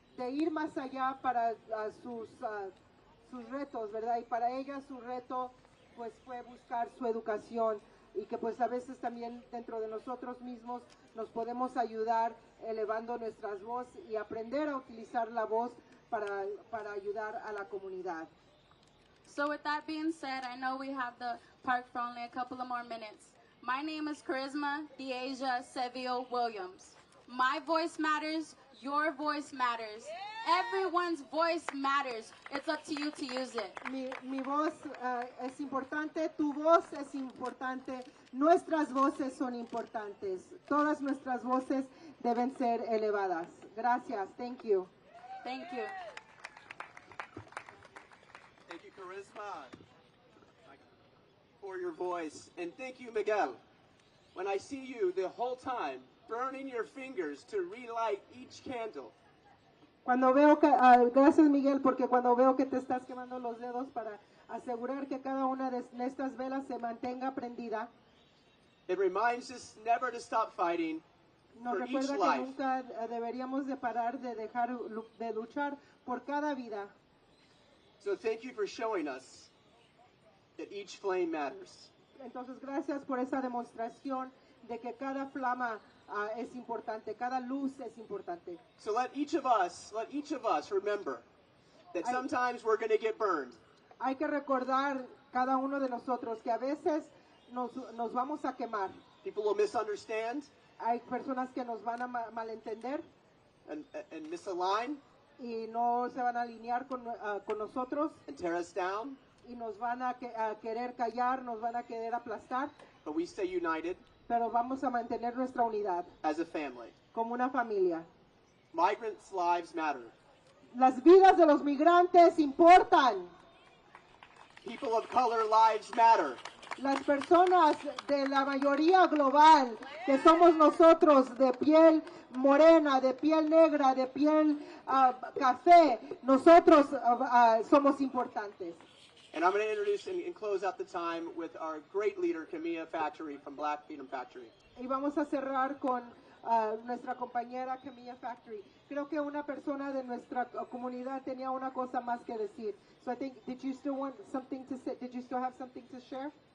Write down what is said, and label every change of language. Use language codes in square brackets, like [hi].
[es] ir más allá para sus retos, ¿verdad? Y para ella su reto pues fue buscar su educación y que pues a veces también dentro de nosotros mismos nos podemos ayudar elevando nuestras voces y aprender a utilizar la voz para ayudar a la comunidad. [en] So with that being said, I know we have the park for only a couple of more minutes. My name is Charisma Deasia Seville Williams. My voice matters, your voice matters. Everyone's voice matters. It's up to you to use it. [es] Mi voz es importante, tu voz es importante, nuestras voces son importantes. Todas nuestras voces deben ser elevadas. Gracias. [en] Thank you. Thank you. Thank you, Charisma, for your voice. And thank you, Miguel. When I see you the whole time burning your fingers to relight each candle. [es] Cuando veo que, gracias Miguel, porque cuando veo que te estás quemando los dedos para asegurar que cada una de estas velas se mantenga prendida, [en] it reminds us never to stop fighting [es] nos [en] for each [es] recuerda que [en] life. [es] nunca deberíamos de parar de de luchar por cada vida. [en] So thank you for showing us that each flame matters. [es] Entonces gracias por esa demostración de que cada flama es importante, cada luz es importante. [en] So let each of us remember that sometimes we're going to get burned. [es] Hay que recordar cada uno de nosotros que a veces nos vamos a quemar. [en] People will misunderstand [es] Hay personas que nos van a malentender [en] and misalign [es] y no se van a alinear con nosotros [en] and tear us down, [es] y nos van a querer callar, nos van a querer aplastar, [en] but we stay united [es] pero vamos a mantener nuestra unidad [en] as a family. [es] como una familia. [en] Migrants' lives matter. [es] Las vidas de los migrantes importan. [en] People of color lives matter. [es] Las personas de la mayoría global, que somos nosotros de piel morena, de piel negra, de piel café, nosotros somos importantes. [en] And I'm going to introduce and close out the time with our great leader, Camilla Factory from Black Freedom Factory. [es] Y vamos a cerrar con nuestra compañera Camilla Factory. Creo que una persona de nuestra comunidad tenía una cosa más que decir. [en] So I think, did you still want something to say? Did you still have something to share?